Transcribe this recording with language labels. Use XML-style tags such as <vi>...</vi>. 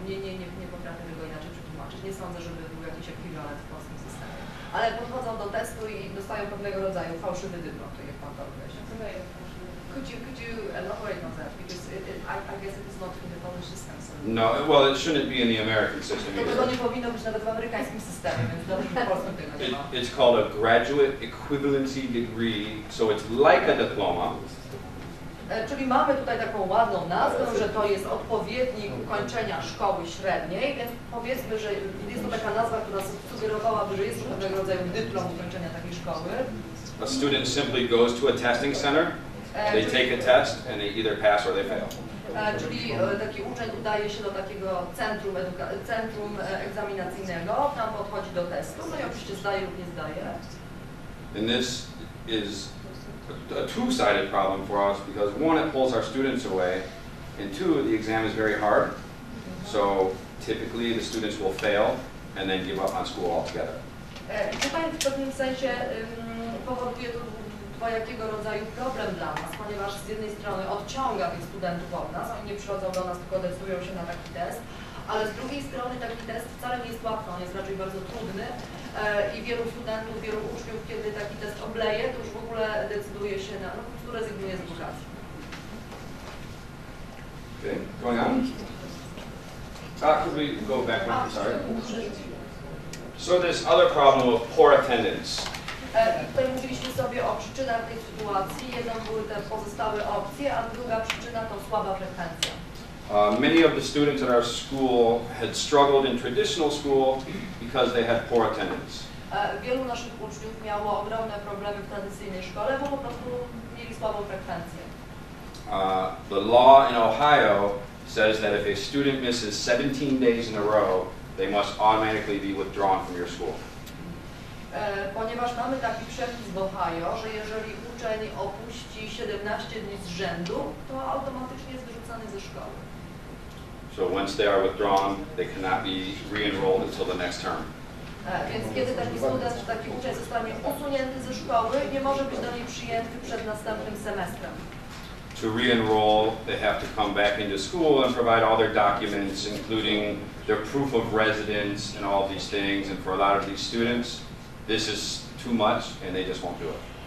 <pl>Nie potrafię tego inaczej przetłumaczyć. Nie sądzę, żeby był jakiś ekwiwalent w polskim systemie. Ale podchodzą do testu i dostają pewnego rodzaju fałszywy dyplom, tak jak Pan to określa.</pl> <en>Could you elaborate on that? Because I guess it is not in the Polish system. So. No, well, it shouldn't be in the American system either.</en> <pl>To nie powinno być nawet w amerykańskim systemie, więc dobrze, w polskim tego nie ma.</pl> <en>It's called a graduate equivalency degree, so it's like a diploma.</en> <pl>Czyli mamy tutaj taką ładną nazwę, że to jest odpowiednik ukończenia szkoły średniej, więc powiedzmy, że jest to taka nazwa, która sugerowałaby, że jest to pewnego rodzaju dyplom ukończenia takiej szkoły.</pl> <en>A student simply goes to a testing center, they take a test, and they either pass or they fail.</en> <pl>Czyli taki uczeń udaje się do takiego centrum egzaminacyjnego, tam podchodzi do testu, no i oczywiście zdaje lub nie zdaje.</pl> <en>And this is a two-sided problem for us because one, it pulls our students away, and two, the exam is very hard. So typically the students will fail and then give up on school altogether.</en> <pl>Tutaj w pewnym sensie powoduje to dwojakiego rodzaju problem dla nas, ponieważ z jednej strony odciąga tych studentów od nas, oni nie przychodzą do nas, tylko decydują się na taki test, ale z drugiej strony taki test wcale nie jest łatwy, on jest raczej bardzo trudny i wielu studentów, wielu uczniów, kiedy taki test obleje, to już w ogóle decyduje się na, po prostu rezygnuje z edukacji.</pl> <en>Okay, going on. Could we go back one? Sorry. So this other problem of poor attendance.</en> <pl>Tutaj mówiliśmy sobie o przyczynach tej sytuacji. Jedną były te pozostałe opcje, a druga przyczyna to słaba frekwencja.</pl> <en>Many of the students at our school had struggled in traditional school because they had poor attendance.</en> <pl>Wielu naszych uczniów miało ogromne problemy w tradycyjnej szkole, bo po prostu mieli słabą frekwencję.</pl> <en>The law in Ohio says that if a student misses 17 days in a row, they must automatically be withdrawn from your school.</en> <pl>Ponieważ mamy taki przepis w Ohio, że jeżeli uczeń opuści 17 dni z rzędu, to automatycznie jest wyrzucany ze szkoły.</pl> <en>So once they are withdrawn, they cannot be re-enrolled until the next term.</en> <pl>Więc kiedy taki student czy taki uczeń zostanie usunięty ze szkoły, nie może być do niej przyjęty przed następnym semestrem.</pl> <en>To re-enroll, they have to come back into school and provide all their documents, including their proof of residence and all these things. And for a lot of these students, this is too much and they just won't do it.</en>